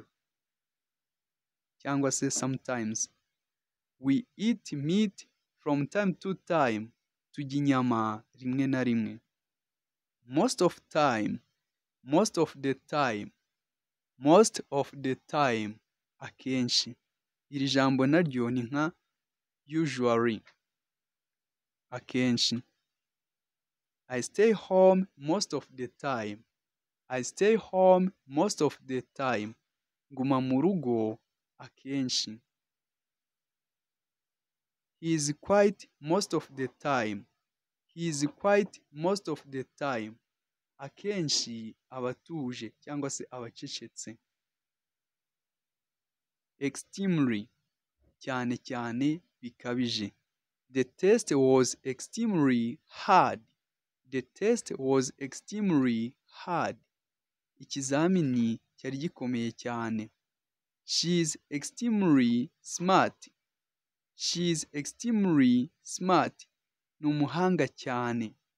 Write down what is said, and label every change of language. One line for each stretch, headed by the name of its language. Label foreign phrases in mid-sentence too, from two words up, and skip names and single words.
Kinyarwanda: Cyangwa se sometimes.
English: We eat meat from time to time.
Kinyarwanda: Turya inyama rimwe na rimwe.
English: Most of time. Most of the time. Most of the time.
Kinyarwanda: Akenshi. Iri jambo naryo ni nka usually, akenshi.
English: I stay home most of the time. I stay home most of the time.
Kinyarwanda: Nguma mu rugo akenshi.
English: He is quiet most of the time. He is quiet most of the time.
Kinyarwanda: Akenshi aba atuje cyangwa se aba acecetse. Extremely, cyane cyane bikabije.
English: The test was extremely hard. The test was extremely hard.
Kinyarwanda: Ikizamini cyari gikomeye cyane.
English: She is extremely smart. She is extremely smart.
Kinyarwanda: Ni umuhanga cyane.